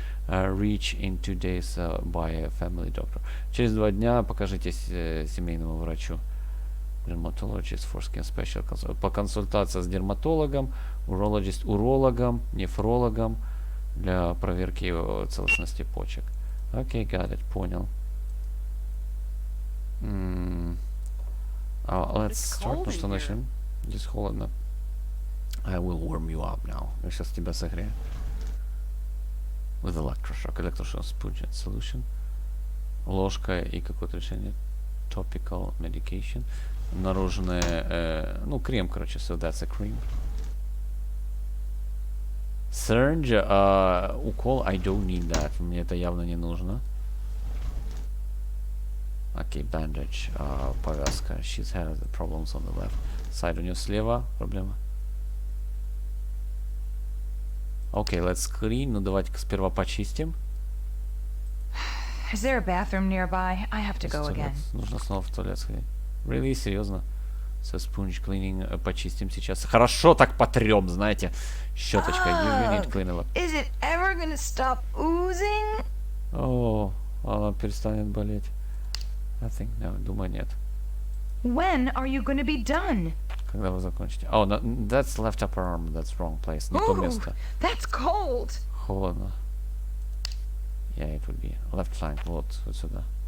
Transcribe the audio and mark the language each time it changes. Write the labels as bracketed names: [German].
[English] Reach in 2 days by a family doctor. [Russian] Через 2 дня покажитесь семейному врачу. [English] Dermatologist for skin special. [Russian] По консультации с дерматологом, urologist урологом, нефрологом для проверки целостности почек. Окей, [English] got it, [Russian] понял. [English] Let's start. [Russian] Ну что, начнем? Здесь холодно. [English] I will warm you up now. [Russian] Я сейчас тебя согрею. [English] With electroshock. Electroshock sponge solution. [Russian] Ложка и какое-то решение. [English] Topical medication. [Russian] Наружное, ну, крем, короче, [English] so that's a cream. Syringe, укол, I don't need that. [Russian] Мне это явно не нужно. Окей, bandage, повязка. [English] She's had the problems on the left side. [Russian] У нее слева проблема. [English] Окей, let's clean. [Russian] Ну, давайте-ка сперва почистим. [English] Is there a bathroom nearby? I have to go again. [Russian] Нужно снова в туалет сходить. [English] Really? [Russian] Серьезно? [English] So sponge cleaning, [Russian] почистим сейчас. Хорошо так потрем, знаете. Щеточкой. [English] You need to clean it up. Is it ever gonna stop oozing? [Russian] О, она перестанет болеть. [English] I think, no, [Russian] думаю, нет. [English] When are you gonna be done? [Russian] Когда вы закончите? [English] Oh, no, that's left upper arm. That's wrong place. Не то место. That's cold. [Russian] Холодно. [English] Yeah, it would be. Left flank. [Russian] Вот сюда.